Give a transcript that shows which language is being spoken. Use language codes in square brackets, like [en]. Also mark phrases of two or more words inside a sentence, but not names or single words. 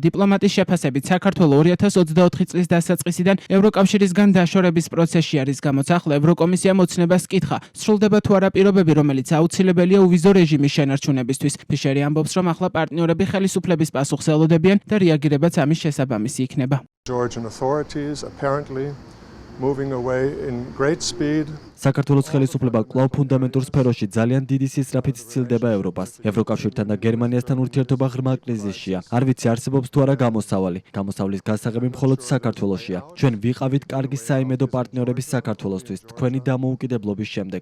[ka] დიპლომატის შეფასებით, საქართველო 2024 წლის დასაწყისიდან ევროკავშირისგან დაშორების პროცესში არის, გამოც ახლა ევროკომისიამ ოცნებას კითხა, სრულდება თუ არა პირობები, რომელიც აუცილებელია უვიზო რეჟიმის შენარჩუნებისთვის. ფიშერი ამბობს, რომ ახლა პარტნიორები ხელისუფლების პასუხს ელოდებიან და რეაგირებაც ამის შესაბამისი იქნება. [en] Georgian authorities apparently moving away in great speed. [ka] საქართველოს ხელისუფლება კვლავ ფუნდამენტურ სფეროში ძალიან დიდი სისწრაფით სცილდება ევროპას. ევროკავშირთან და გერმანიასთან ურთიერთობა ღრმა კრიზისშია. არ ვიცი არსებობს თუ არა გამოსავალი. გამოსავლის გასაღები მხოლოდ საქართველოშია. ჩვენ ვიყავით კარგი საიმედო პარტნიორები საქართველოსთვის თქვენი დამოუკიდებლობის შემდეგ.